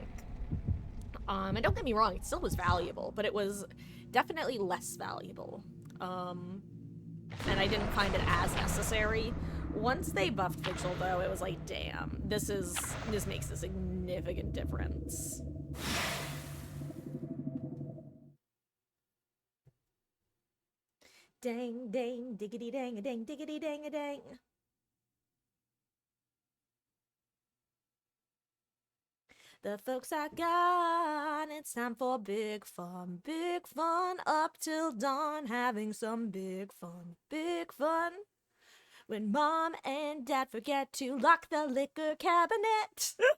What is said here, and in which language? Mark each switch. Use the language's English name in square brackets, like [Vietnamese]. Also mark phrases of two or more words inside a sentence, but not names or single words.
[English] And don't get me wrong, it still was valuable, but it was definitely less valuable. And I didn't find it as necessary. Once they buffed Vigil, though, it was like, damn, this makes a significant difference. Dang, dang, diggity dang, a dang, diggity dang, a dang. The folks are gone, it's time for big fun up till dawn, having some big fun. When mom and dad forget to lock the liquor cabinet.